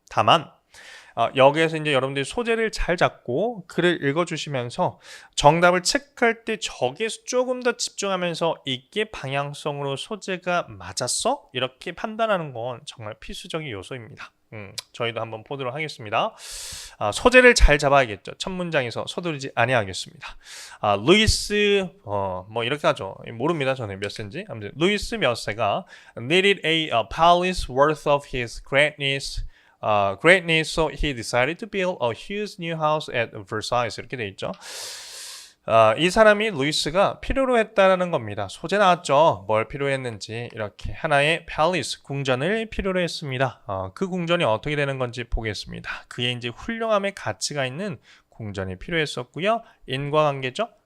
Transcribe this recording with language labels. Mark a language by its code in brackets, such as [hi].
[ko] 다만 여기에서 이제 여러분들이 소재를 잘 잡고 글을 읽어주시면서 정답을 체크할 때 저기에서 조금 더 집중하면서 이게 방향성으로 소재가 맞았어? 이렇게 판단하는 건 정말 필수적인 요소입니다. 저희도 한번 보도록 하겠습니다. 소재를 잘 잡아야겠죠. 첫 문장에서 서두르지 아니하겠습니다. 루이스 뭐 이렇게 하죠. 모릅니다. 저는 몇 세인지. 아무튼 루이스 몇 세가 [en] needed a palace worth of his greatness, so he decided to build a huge new house at Versailles. [ko] 이렇게 돼 있죠. 이 사람이 루이스가 필요로 했다라는 겁니다. 소재 나왔죠. 뭘 필요로 했는지 이렇게 하나의 팰리스 궁전을 필요로 했습니다. 그 궁전이 어떻게 되는 건지 보겠습니다. 그의 이제 훌륭함의 가치가 있는 궁전이 필요했었고요. 인과관계죠.